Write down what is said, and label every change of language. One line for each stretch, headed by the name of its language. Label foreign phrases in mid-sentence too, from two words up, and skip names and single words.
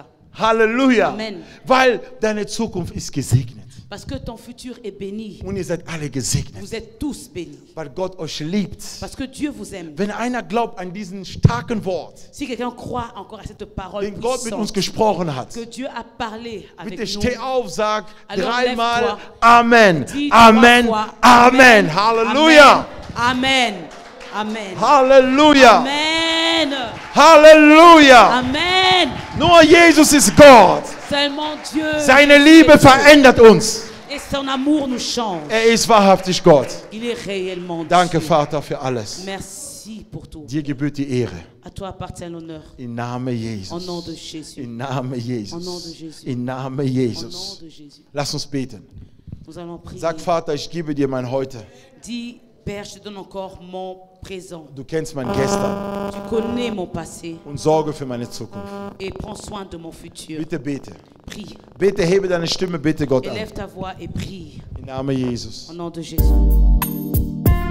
German: Halleluja. Amen. Weil deine Zukunft ist gesegnet.
French: Parce que ton futur est béni.
German: Und ihr seid alle gesegnet.
French: Vous êtes tous bénis.
German: Weil Gott euch liebt.
French: Parce que Dieu vous aime.
German: Wenn einer glaubt an diesen starken Wort,
French: Si quelqu'un croit encore à cette parole
German: den Gott mit uns
French: puissante,
German: gesprochen hat,
French: que Dieu a parlé avec
German: bitte
French: nous,
German: steh auf, sag
French: Alors
German: dreimal
French: lève-toi.
German: Amen.
French: dis Amen. 3 fois,
German: Amen. Halleluja. Amen. Amen. Halleluja. Amen. Halleluja. Amen. Nur Jesus ist Gott.
French: Seulement Dieu.
German: Seine Liebe verändert uns.
French: Et son amour nous change.
German: Er ist wahrhaftig Gott.
French: Il est réellement
German: Danke,
French: Dieu.
German: Vater, für alles.
French: Merci pour tout.
German: Dir gebührt die Ehre.
French: À toi appartient l'honneur.
German: Im Namen
French: Au nom de
German: Jesus.
French: Jésus.
German: Im Namen
French: Au nom de
German: Jesus.
French: Jésus.
German: Im Namen
French: Au nom
German: Jesus.
French: de Jésus.
German: Lass uns beten.
French: Nous allons prier.
German: Sag, Vater, ich gebe dir mein Heute.
French: Dis, Père, je te donne encore mon présent.
German: Du kennst mein Gestern
French: Tu connais mon passé
German: und sorge für meine Zukunft.
French: et prends soin de mon futur.
German: Bitte bete.
French: Prie.
German: Bitte hebe deine Stimme, bitte Gott an.
French: Élève ta voix et prie.
German: Im Namen Jesus.
French: Au nom de Jésus.